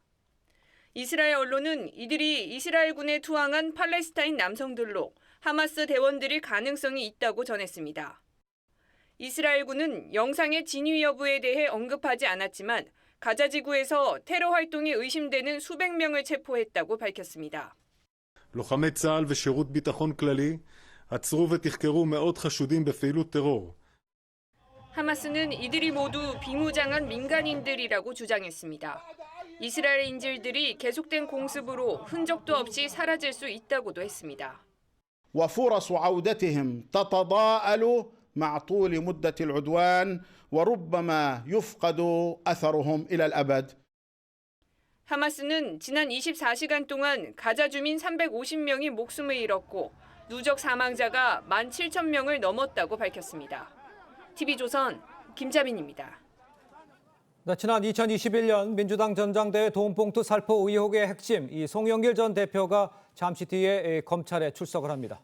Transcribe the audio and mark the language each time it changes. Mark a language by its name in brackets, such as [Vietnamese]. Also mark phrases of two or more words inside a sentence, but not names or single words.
[Korean] 이스라엘 언론은 이들이 이스라엘군에 투항한 팔레스타인 남성들로 하마스 대원들일 가능성이 있다고 전했습니다. 이스라엘군은 영상의 진위 여부에 대해 언급하지 않았지만 가자 지구에서 테러 활동이 의심되는 수백 명을 체포했다고 밝혔습니다. [Hebrew] לוחמי צה"ל ושירות ביטחון כללי עצרו ותחקרו מאות חשודים בפעילות טרור. [Korean] 하마스는 이들이 모두 비무장한 민간인들이라고 주장했습니다. 이스라엘 인질들이 계속된 공습으로 흔적도 없이 사라질 수 있다고도 했습니다. [Arabic] وفرص عودتهم تتضاءل مع طول مدة العدوان وربما يفقد أثرهم إلى الأبد. [Korean] 하마스는 지난 24시간 동안 가자 주민 350명이 목숨을 잃었고 누적 사망자가 17,000명을 넘었다고 밝혔습니다. TV조선 김자민입니다. 지난 2021년 민주당 전당대회 돈봉투 살포 의혹의 핵심, 이 송영길 전 대표가 잠시 뒤에 검찰에 출석을 합니다.